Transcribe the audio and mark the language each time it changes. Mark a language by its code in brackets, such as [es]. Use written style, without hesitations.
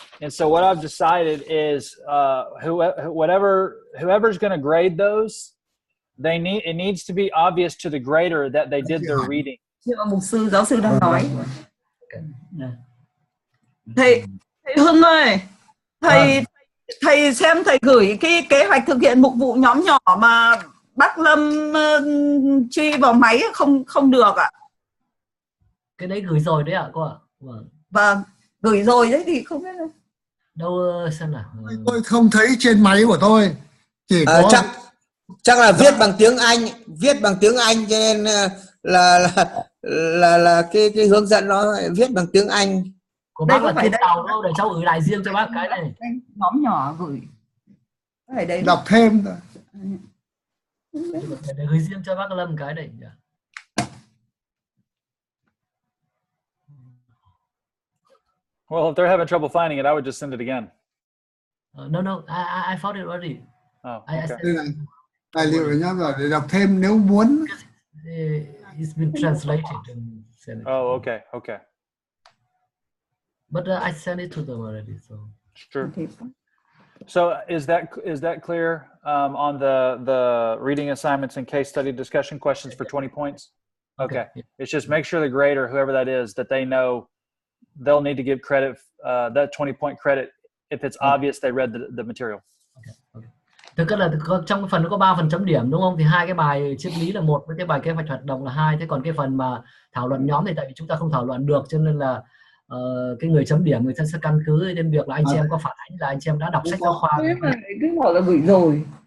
[en] And so what I've decided is whoever's going to grade those, it needs to be obvious to the grader that they did their reading. [vi] Mục sư, giáo sư đang nói. Thầy Hưng ơi, thầy xem thầy gửi cái kế hoạch thực hiện mục vụ nhóm nhỏ mà bác Lâm truy vào máy không được ạ. Cái đấy gửi rồi đấy ạ cô ạ. Vâng, gửi rồi đấy thì không biết đâu xem nào. Tôi không thấy trên máy của tôi. Chỉ có chắc là viết bằng tiếng Anh cho nên là cái hướng dẫn nó viết bằng tiếng Anh. Của bác là trên tàu đâu, để cháu gửi lại riêng cho bác cái này. Nhóm nhỏ gửi. Ở đây đọc thêm thôi. Để gửi riêng cho bác Lâm cái này. [en] Well, if they're having trouble finding it, I would just send it again. No, I found it already. Oh, okay. [vi] Tài liệu nhá, rồi để đọc thêm nếu muốn. [en] It's been translated and sent it. Oh, okay. But I sent it to them already, so. Sure. So is that clear on the reading assignments and case study discussion questions for 20 points? Okay. It's just make sure the grader, whoever that is, that they know they'll need to give credit, that 20-point credit if it's obvious they read the material. Okay. [vi] Thực là trong cái phần nó có 3 phần chấm điểm đúng không? Thì 2 cái bài triết lý là 1, với cái bài kế hoạch hoạt động là 2. Thế còn cái phần mà thảo luận nhóm thì tại vì chúng ta không thảo luận được, cho nên là cái người chấm điểm người ta sẽ căn cứ trên việc là anh chị em có phản ánh là anh chị em đã đọc sách giáo khoa. Thế mà cứ bảo là gửi rồi.